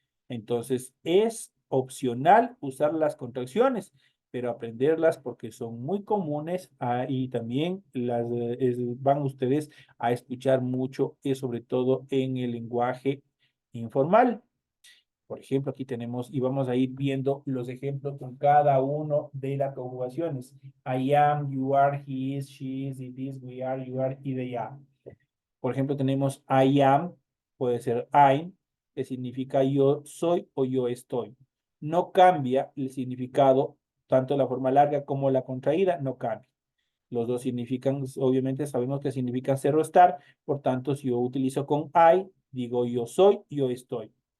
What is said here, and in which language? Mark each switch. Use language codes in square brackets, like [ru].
[es] Entonces es opcional usar las contracciones, pero aprenderlas porque son muy comunes y también van ustedes a escuchar mucho y sobre todo en el lenguaje informal. Por ejemplo, aquí tenemos y vamos a ir viendo los ejemplos con cada uno de las conjugaciones. [en] I am, you are, he is, she is, it is, we are, you are y they are. [es] Por ejemplo, tenemos [en] I am, [es] puede ser [en] I'm, [es] que significa yo soy o yo estoy. No cambia el significado, tanto la forma larga como la contraída, no cambia. Los dos significan, obviamente sabemos que significan ser o estar, por tanto, si yo utilizo con I, digo yo soy, yo estoy.